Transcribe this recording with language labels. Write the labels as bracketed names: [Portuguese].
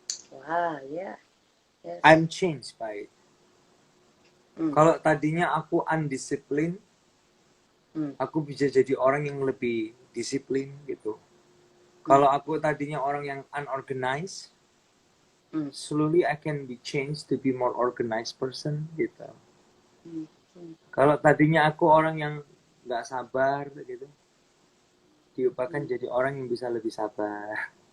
[English] Wow, yeah. Yes. I'm changed by it. Hmm. [Indonesian] Kalau tadinya aku undisciplined, Hmm. aku bisa jadi orang yang lebih disiplin gitu. Hmm. Kalau aku tadinya orang yang unorganized, Hmm. [English] slowly I can be changed to be more organized person gitu. Hmm. Hmm. [Indonesian] Kalau tadinya aku orang yang nggak sabar gitu, diubahkan jadi orang yang bisa lebih sabar.